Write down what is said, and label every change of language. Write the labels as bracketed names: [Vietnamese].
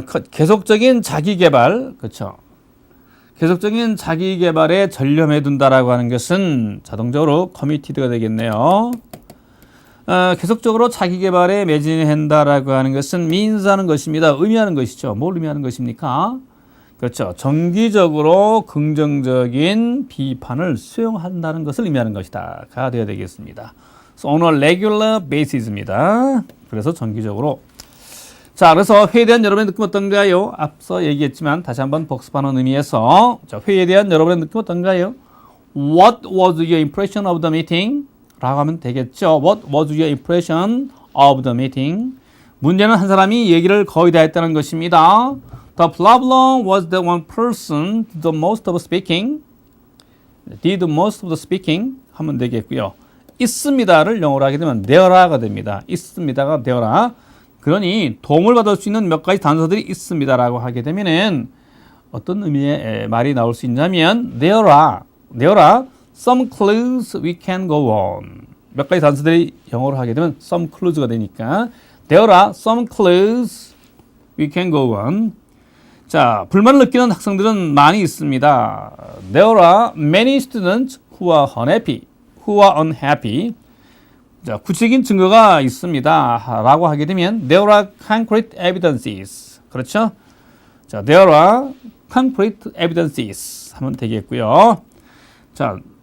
[Korean] 계속적인 자기개발, 그렇죠? 계속적인 자기개발에 전념해 둔다라고 하는 것은 자동적으로 committed가 되겠네요. 계속적으로 자기개발에 매진한다라고 하는 것은 means하는 것입니다. 의미하는 것이죠. 뭘 의미하는 것입니까? 그렇죠. 정기적으로 긍정적인 비판을 수용한다는 것을 의미하는 것이다. 가 되어야 되겠습니다. So on a regular basis입니다. 그래서 정기적으로. 자, 그래서 회의에 대한 여러분의 느낌 어떤가요? 앞서 얘기했지만 다시 한번 복습하는 의미에서 자, 회의에 대한 여러분의 느낌 어떤가요? [English] What was your impression of the meeting? [Korean] 라고 하면 되겠죠. [English] What was your impression of the meeting? [Korean] 문제는 한 사람이 얘기를 거의 다 했다는 것입니다. [English] The problem was that one person did the most of speaking. Did most of the speaking 하면 되겠고요. [Korean] 있습니다를 영어로 하게 되면 there가 됩니다. 있습니다가 there라. 그러니 도움을 받을 수 있는 몇 가지 단서들이 있습니다라고 하게 되면은 어떤 의미의 말이 나올 수 있냐면 [English] there are some clues we can go on. [Korean] 몇 가지 단서들이 영어로 하게 되면 some clues가 되니까 [English] there are some clues we can go on. [Korean] 자, 불만을 느끼는 학생들은 많이 있습니다. [English] There are many students who are unhappy. [Korean] 자, 구체적인 증거가 있습니다. 라고 하게 되면 [English] there are concrete evidences. [Korean] 그렇죠? [English] 자, there are concrete evidences [Korean] 하면 되겠고요. [English] 자,